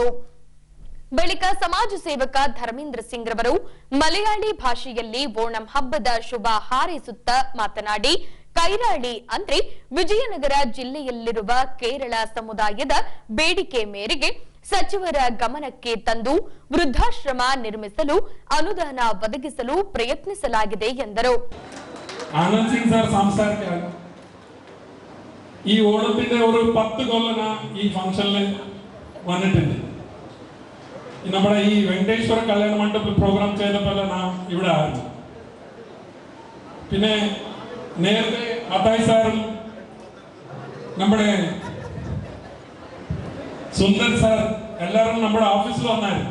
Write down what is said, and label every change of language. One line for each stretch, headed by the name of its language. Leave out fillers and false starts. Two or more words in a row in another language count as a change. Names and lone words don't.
Kannada: ಬಳಿಕ ಸಮಾಜ ಸೇವಕ ಧರ್ಮೇಂದ್ರ ಸಿಂಗ್ ರವರು ಮಲಯಾಳಿ ಭಾಷೆಯಲ್ಲಿ ಓಣಂ ಹಬ್ಬದ ಶುಭ ಹಾರೈಸುತ್ತಾ ಮಾತನಾಡಿ, ಕೈರಾಳಿ ಅಂದ್ರೆ ವಿಜಯನಗರ ಜಿಲ್ಲೆಯಲ್ಲಿರುವ ಕೇರಳ ಸಮುದಾಯದ ಬೇಡಿಕೆ ಮೇರೆಗೆ ಸಚಿವರ ಗಮನಕ್ಕೆ ತಂದು ವೃದ್ಧಾಶ್ರಮ ನಿರ್ಮಿಸಲು ಅನುದಾನ ಒದಗಿಸಲು ಪ್ರಯತ್ನಿಸಲಾಗಿದೆ ಎಂದರು.
Malayalam: ಆನಂದ್ ಸಿಂಗ್ ಸರ್ ഈ ഓണത്തിന്റെ ഒരു 10 കൊല്ലന ഈ ഫംഗ്ഷനിൽ വന്നിട്ടുണ്ട്. നമ്മുടെ ഈ വെങ്കടേശ്വര കല്യാണ മണ്ഡപത്തിൽ പ്രോഗ്രാം ചെയ്തപ്പോൾ നാം ഇവിടെ ആയിരുന്നു. പിന്നെ നേരത്തെ അതായി സാറും നമ്മുടെ സുന്ദർ സാർ എല്ലാവരും നമ്മുടെ ഓഫീസിൽ വന്നായിരുന്നു.